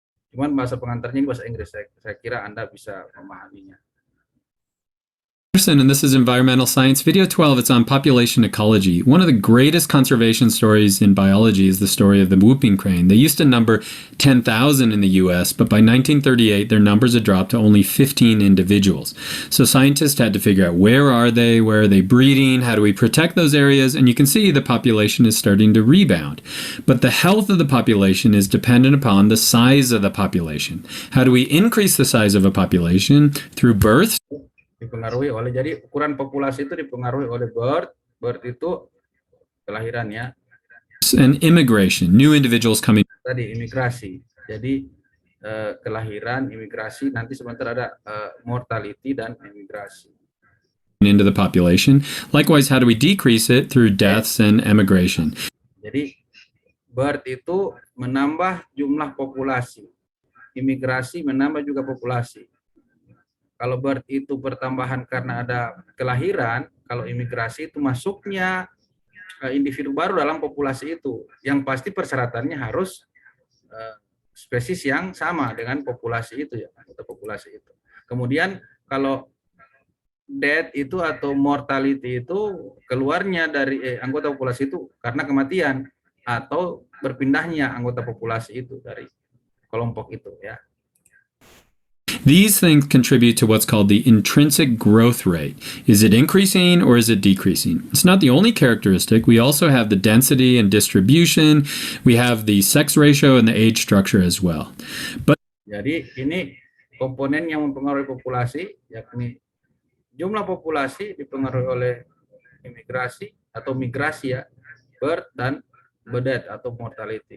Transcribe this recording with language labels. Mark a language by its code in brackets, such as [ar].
[id] Cuman bahasa pengantarnya bahasa Inggris, saya kira Anda bisa memahaminya. [en] And this is Environmental Science. Video 12, it's on population ecology. One of the greatest conservation stories in biology is the story of the whooping crane. They used to number 10,000 in the US, but by 1938, their numbers had dropped to only 15 individuals. So scientists had to figure out where are they breeding, how do we protect those areas? And you can see the population is starting to rebound. But the health of the population is dependent upon the size of the population. How do we increase the size of a population? Through births. [id] Dipengaruhi oleh, jadi ukuran populasi itu dipengaruhi oleh birth itu kelahiran ya. [en] And immigration, new individuals coming. [id] Tadi imigrasi, jadi kelahiran, imigrasi, nanti sebentar ada mortality dan imigrasi. [en] Into the population. Likewise, how do we decrease it? Through deaths and emigration. [id] Jadi birth itu menambah jumlah populasi, imigrasi menambah juga populasi. Kalau birth itu pertambahan karena ada kelahiran, kalau imigrasi itu masuknya individu baru dalam populasi itu. Yang pasti persyaratannya harus spesies yang sama dengan populasi itu ya, atau populasi itu. Kemudian kalau death itu atau mortality itu keluarnya dari anggota populasi itu karena kematian atau berpindahnya anggota populasi itu dari kelompok itu ya. [en] These things contribute to what's called the intrinsic growth rate. Is it increasing or is it decreasing? It's not the only characteristic. We also have the density and distribution. We have the sex ratio and the age structure as well. [id] Jadi ini komponen yang mempengaruhi populasi, yakni jumlah populasi dipengaruhi oleh imigrasi atau migrasi ya, birth dan death atau mortality.